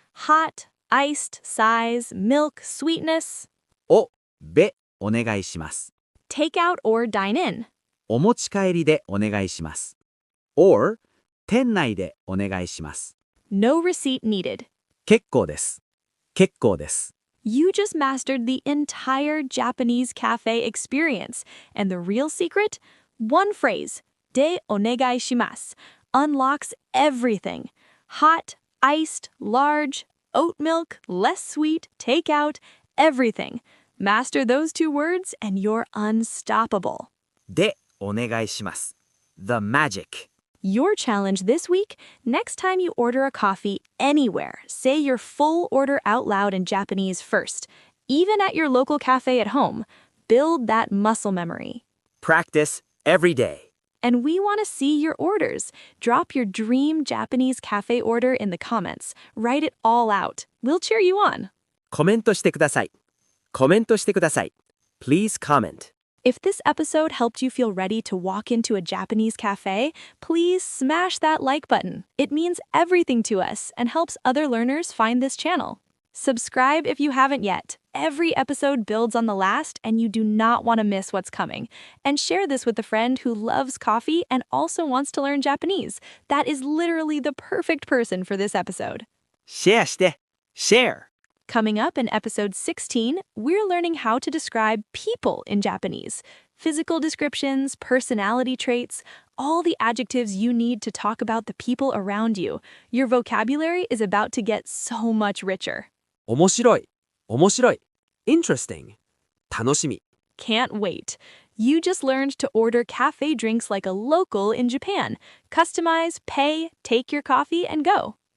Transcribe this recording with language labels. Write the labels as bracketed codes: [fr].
[en] Hot, iced, size, milk, sweetness. [ja] をべお願いします。 [en] Takeout or dine in. [ja] お持ち帰りでお願いします。or 店内でお願いします。 [en] No receipt needed. [ja] 結構です。結構です。 [en] You just mastered the entire Japanese cafe experience. And the real secret? One phrase, de onegaishimasu, unlocks everything. Hot, iced, large, oat milk, less sweet, takeout, everything. Master those two words and you're unstoppable. でお願いします。The magic. Your challenge this week, next time you order a coffee anywhere, say your full order out loud in Japanese first, even at your local cafe at home. Build that muscle memory. Practice every day. And we want to see your orders. Drop your dream Japanese cafe order in the comments. Write it all out. We'll cheer you on. [ja] コメントしてください。コメントしてください。 [en] Please comment. If this episode helped you feel ready to walk into a Japanese cafe, please smash that like button. It means everything to us and helps other learners find this channel. Subscribe if you haven't yet. Every episode builds on the last, and you do not want to miss what's coming. And share this with a friend who loves coffee and also wants to learn Japanese. That is literally the perfect person for this episode. [ja] シェアして。Share. [en] Coming up in episode 16, we're learning how to describe people in Japanese. Physical descriptions, personality traits, all the adjectives you need to talk about the people around you. Your vocabulary is about to get so much richer. [ja] 面白い。面白い。Interesting. 楽しみ。 [en] Can't wait. You just learned to order cafe drinks like a local in Japan. Customize, pay, take your coffee, and go.